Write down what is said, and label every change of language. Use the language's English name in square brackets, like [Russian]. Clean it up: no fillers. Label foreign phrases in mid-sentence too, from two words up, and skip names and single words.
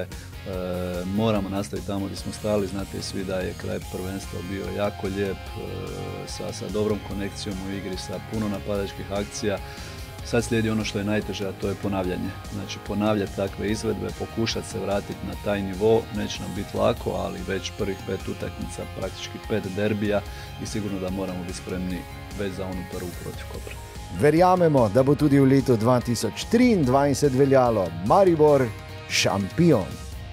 [Croatian] Moramo nastaviti tamo gdje smo stali, znate i svi da je kraj prvenstva bio jako lijep, sa dobrom konekcijom u igri, sa puno napadačkih akcija. Sad slijedi ono što je najteže, a to je ponavljanje. Znači ponavljati takve izvedbe, pokušati se vratiti na taj nivo, neće nam biti lako, ali već prvih 5 utakmica, praktički 5 derbija i sigurno da moramo biti spremni već za onu prvu protiv Kopra. [Slovenian] Verjamemo, da bo tudi v letu 2023 veljalo Maribor šampion.